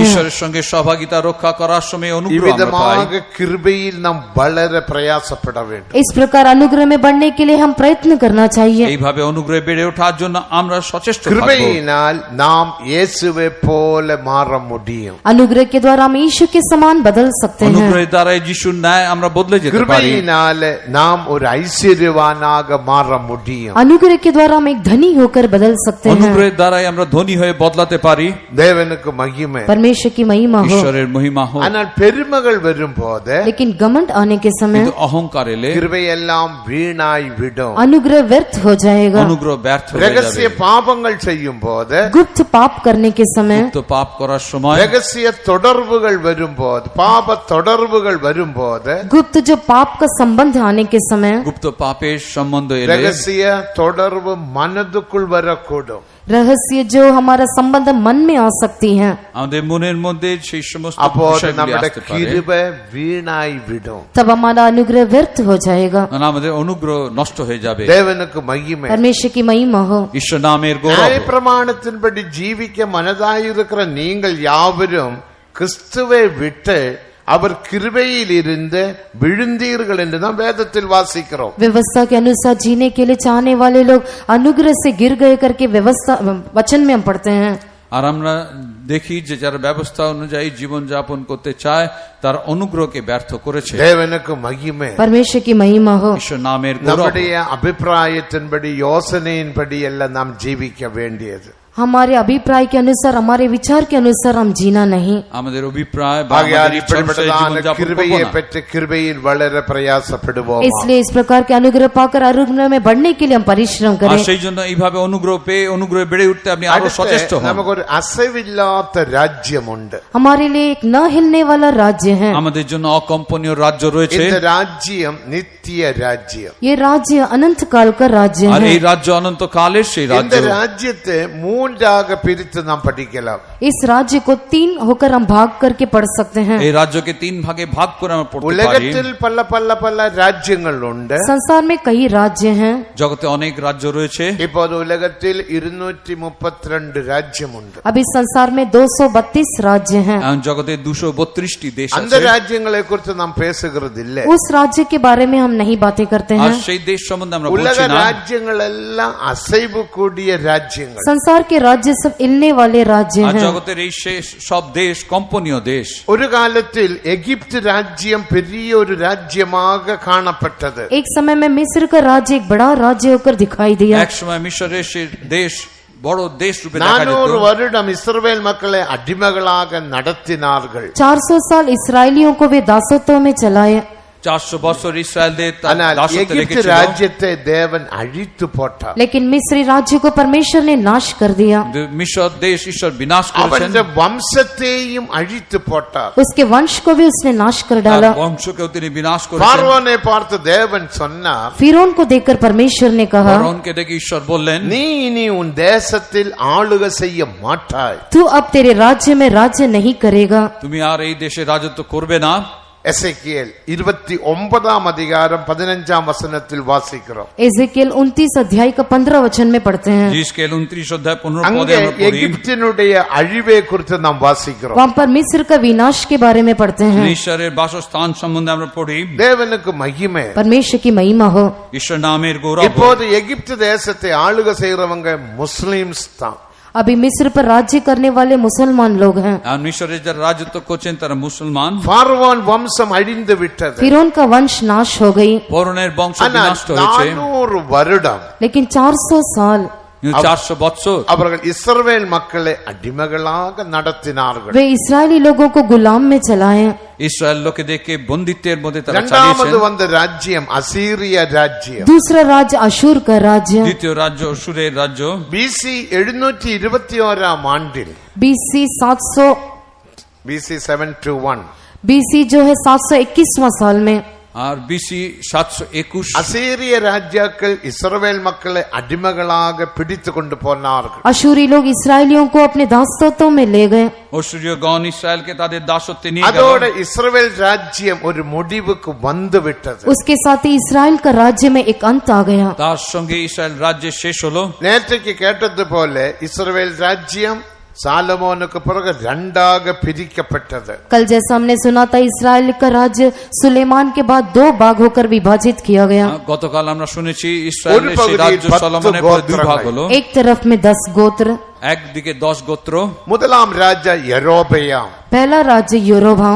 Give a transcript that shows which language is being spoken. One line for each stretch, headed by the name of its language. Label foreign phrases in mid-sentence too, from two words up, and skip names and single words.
Bangla: ঈশ্বরের সঙ্গে সহভাগিতা রক্ষা করার সময় অনুগ্রহ আমরা পাই।
Tamil: இவ்விதமாக கிருபையில் நாம் வளர பிரயாசப்பட வேண்டும்.
Hindi: इस प्रकार अनुग्रह में बढ़ने के लिए हम प्रयत्न करना चाहिए।
Bangla: এইভাবে অনুগ্রহে বেড়ে ওঠার জন্য আমরা সচেষ্ট থাকব।
Tamil: கிருபையினால் நாம் இயேசுவை போல மாற முடியும்.
Hindi: अनुग्रह के द्वारा हम यीशु के समान बदल सकते हैं।
Bangla: অনুগ্রহের দ্বারাই যিশুর ন্যায় আমরা বদলে যেতে পারি।
Tamil: கிருபையினால நாம் ஒரு ஐশ্বர்யவானாக மாற முடியும்.
Hindi: अनुग्रह के द्वारा हम एक धनी होकर बदल सकते हैं।
Bangla: অনুগ্রহের দ্বারাই আমরা ধনী হয়ে বদলাতে পারি।
Tamil: தேவனுக்கு மகிமை.
Hindi: परमेश्वर की महिमा हो।
Bangla: ঈশ্বরের মহিমা হোক।
Tamil: ஆனால் பெருமைகள் வரும்போது
Hindi: लेकिन घमंड आने के समय
Bangla: কিন্তু অহংকার এলে
Tamil: கிருபை எல்லாம் வீணாய் விடும்.
Hindi: अनुग्रह व्यर्थ हो जाएगा।
Bangla: অনুগ্রহ ব্যর্থ হয়ে
Tamil: ரகசிய
Bangla: যাবে।
Tamil: பாவங்கள் செய்யும் போது,
Hindi: गुप्त पाप करने के समय,
Bangla: তো পাপ করার সময়,
Tamil: ரகசிய தொடர்புகள் வரும்போது, பாப தொடர்புகள் வரும்போது,
Hindi: गुप्त जो पाप का संबंध आने के समय,
Bangla: গুপ্ত পাপের সম্বন্ধ এলে
Tamil: ரகசிய தொடர்பு மனதுக்குள் வரக்கூடும்.
Hindi: रहस्य जो हमारा संबंध मन में आ सकती है,
Bangla: আমাদের মনের মধ্যে সেই সমস্ত
Tamil: அப்போது
Bangla: বিষয়গুলি
Tamil: நம்முடைய
Bangla: আসতে পারে।
Tamil: கிருபை வீணாய் விடும்.
Hindi: तब हमारा अनुग्रह व्यर्थ हो जाएगा।
Bangla: কারণ আমাদের অনুগ্রহ নষ্ট হয়ে যাবে।
Tamil: தேவனுக்கு மகிமை.
Hindi: परमेश्वर की महिमा हो।
Bangla: ঈশ্বর নামের গৌরব।
Tamil: நியாயப்பிரமாணத்தின்படி ஜீவிக்க மனதாயிருக்கிற நீங்கள் யாவரும் கிறிஸ்துவை விட்டு அவர் கிருபையில் இருந்து விழுந்தீர்கள் என்று நாம் வேதத்தில் வாசிக்கிறோம்.
Hindi: व्यवस्था के अनुसार जीने के लिए चाहने वाले लोग अनुग्रह से गिर गए करके व्यवस्था वचन में हम पढ़ते हैं।
Bangla: আর আমরা দেখি যে যারা ব্যবস্থা অনুযায়ী জীবন যাপন করতে চায় তার অনুগ্রহকে ব্যর্থ করেছে।
Tamil: தேவனுக்கு மகிமை.
Hindi: परमेश्वर की महिमा हो।
Bangla: ঈশ্বর নামের গৌরব।
Tamil: நம்முடைய அபிப்பிராயத்தின்படி யோசனையின்படி எல்லாம் நாம் ஜீவிக்க வேண்டியது.
Hindi: हमारे अभिप्राय के अनुसार, हमारे विचार के अनुसार हम जीना नहीं।
Bangla: আমাদের অভিপ্রায় বা
Tamil: ஆகையால்
Bangla: আমাদের ইচ্ছা অনুযায়ী
Tamil: இப்படிப்பட்டதான
Bangla: জীবন যাপন
Tamil: கிருபையை
Bangla: করব না।
Tamil: பெற்று கிருபையில் வளர பிரயாசப்படுவோம்.
Hindi: इसलिए इस प्रकार के अनुग्रह पाकर अनुग्रह में बढ़ने के लिए हम परिश्रम
Bangla: আর
Hindi: करें।
Bangla: সেই জন্য এইভাবে অনুগ্রহ পেয়ে অনুগ্রহে বেড়ে উঠতে আপনি আরো সচেষ্ট হন।
Tamil: நமக்கு ஒரு அசைவில்லாத ராஜ்யம் உண்டு.
Hindi: हमारे लिए एक न हिलने वाला राज्य है।
Bangla: আমাদের জন্য অকম্পনীয় রাজ্য রয়েছে।
Tamil: இந்த ராஜ்யம் நித்திய ராஜ்யம்.
Hindi: ये राज्य अनंत काल का राज्य
Bangla: আর
Hindi: है।
Bangla: এই রাজ্য অনন্তকালের সেই
Tamil: இந்த
Bangla: রাজ্য।
Tamil: ராஜ்யத்தை மூன்றாக பிரித்து நாம் படிக்கலாம்.
Hindi: इस राज्य को 3 होकर हम भाग करके पढ़ सकते हैं।
Bangla: এই রাজ্যকে 3 ভাগে ভাগ করে আমরা পড়তে পারি।
Tamil: உலகத்தில் பல பல பல ராஜ்யங்கள் உண்டு.
Hindi: संसार में कई राज्य हैं।
Bangla: জগতে অনেক রাজ্য রয়েছে।
Tamil: இப்போது உலகத்தில் 232 ராஜ்யம் உண்டு.
Hindi: अभी संसार में 232 राज्य हैं।
Bangla: এখন জগতে 232টি দেশ
Tamil: அந்த
Bangla: আছে।
Tamil: ராஜ்யங்களை குறித்து நாம் பேசுகிறது இல்லை.
Hindi: उस राज्य के बारे में हम नहीं बातें करते
Bangla: আর
Hindi: हैं।
Bangla: সেই দেশ সম্বন্ধে আমরা
Tamil: உலக
Bangla: বলছি না।
Tamil: ராஜ்யங்கள் எல்லாம் அசைவு கூடிய ராஜ்யங்கள்.
Hindi: संसार के राज्य सब हिलने वाले राज्य
Bangla: আর
Hindi: हैं।
Bangla: জগতের এই শেষ সব দেশ কম্পনীয় দেশ।
Tamil: ஒரு காலத்தில் எகிப்து ராஜ்யம் பெரிய ஒரு ராஜ்யமாக காணப்பட்டது.
Hindi: एक समय में मिस्र का राज्य एक बड़ा राज्य होकर दिखाई दिया।
Bangla: এক সময় মিশরের সেই দেশ বড় দেশ রূপে দেখা
Tamil: 400
Bangla: যেত।
Tamil: வருடம் இஸ்ரவேல் மக்களை அடிமைகளாக நடத்தினார்கள்.
Hindi: 400 साल इसराइलियों को वे दासत्व में चलाए।
Bangla: 400 বছর ইসরায়েলদের
Tamil: ஆனால்
Bangla: দাসত্বে
Tamil: எகிப்து
Bangla: রেখেছিল।
Tamil: ராஜ்யத்தை தேவன் அழித்து போட்டார்.
Hindi: लेकिन मिस्री राज्य को परमेश्वर ने नाश कर दिया।
Bangla: মিশর দেশ ঈশ্বর বিনাশ করেছেন।
Tamil: அவருடைய வம்சத்தையும் அழித்து போட்டார்.
Hindi: उसके वंश को भी उसने नाश कर
Bangla: তার
Hindi: डाला।
Bangla: বংশকেও তিনি বিনাশ করেছেন।
Tamil: பார்வோனை பார்த்து தேவன் சொன்னார்,
Hindi: फिरौन को देखकर परमेश्वर ने कहा,
Bangla: ফরৌনকে দেখে ঈশ্বর বললেন,
Tamil: நீ இனி உன் தேசத்தில் ஆளுகை செய்ய மாட்டாய்.
Hindi: तू अब तेरे राज्य में राज्य नहीं करेगा।
Bangla: তুমি আর এই দেশে রাজত্ব করবে না।
Tamil: எசேக்கியேல் 29 அதிகாரம் 15 வசனத்தில் வாசிக்கிறோம்.
Hindi: एजेकियल 29 अध्याय का 15 वचन में पढ़ते हैं। जिसकेल 29 अध्याय 15 पद
Tamil: அங்கே
Hindi: में पढ़ी।
Tamil: எகிப்தினுடைய அழிவை குறித்து நாம் வாசிக்கிறோம்.
Hindi: वहाँ पर मिस्र का विनाश के बारे में पढ़ते हैं।
Bangla: ঈশ্বরের বাসস্থান সম্বন্ধে আমরা পড়ি।
Tamil: தேவனுக்கு மகிமை.
Hindi: परमेश्वर की महिमा हो।
Bangla: ঈশ্বর নামের গৌরব।
Tamil: இப்போது எகிப்து தேசத்தை ஆளுகை செய்யறவங்க முஸ்லிம்ஸ் தான்.
Hindi: अभी मिस्र पर राज्य करने वाले मुसलमान लोग हैं।
Bangla: আর মিশরের যারা রাজত্ব করছেন তারা মুসলমান।
Tamil: பார்வோன் வம்சம் அழிந்து விட்டது.
Hindi: फिरौन का वंश नाश हो गई।
Bangla: ফরৌনের বংশ
Tamil: ஆனால்
Bangla: বিনষ্ট হয়েছে।
Tamil: 400 வருடம்
Hindi: लेकिन 400 साल
Bangla: 400 বছর
Tamil: அவர்கள் இஸ்ரவேல் மக்களை அடிமைகளாக நடத்தினார்கள்.
Hindi: वे इस्राएली लोगों को गुलाम में चलाए।
Bangla: ইসরায়েল লোকেদেরকে বন্দিত্বের মধ্যে তারা
Tamil: இரண்டாவது
Bangla: চালিয়েছেন।
Tamil: வந்த ராஜ்யம் அசீரிய ராஜ்யம்.
Hindi: दूसरा राज्य अशूर का राज्य।
Bangla: দ্বিতীয় রাজ্য অসুরের রাজ্য।
Tamil: BC 721 ஆண்டில்
Hindi: BC 700 BC 721 BC जो है 721वां साल में
Bangla: আর বিসি 721
Tamil: அசீரிய ராஜாக்கள் இஸ்ரவேல் மக்களை அடிமைகளாக பிடித்து கொண்டு போனார்கள்.
Hindi: अशूरी लोग इसराइलियों को अपने दासत्वों में ले गए।
Bangla: অসুরীয় গণ ইসরায়েলকে তাদের দাসত্বে নিয়ে গেল।
Tamil: அதோட இஸ்ரவேல் ராஜ்யம் ஒரு முடிவுக்கு வந்து விட்டது.
Hindi: उसके साथ ही इसराइल का राज्य में एक अंत आ गया।
Bangla: তার সঙ্গে ইসরায়েল রাজ্যের শেষ হলো।
Tamil: நேற்றைக்கு கேட்டது போல இஸ்ரவேல் ராஜ்யம் சாலமோனுக்கு பிறகு ரெண்டாக பிரிக்கப்பட்டது.
Hindi: कल जैसा हमने सुना था इसराइल का राज्य सुलेमान के बाद 2 भाग होकर विभाजित किया गया।
Bangla: গতকাল আমরা শুনেছি ইসরায়েলের সেই রাজ্য সলোমনের পরে 2 ভাগ হলো।
Hindi: एक तरफ में 10 गोत्र,
Bangla: একদিকে 10 গোত্র।
Tamil: முதலாம் ராஜா யெரொபெயாம்,
Hindi: पहला राज्य योरोबाम,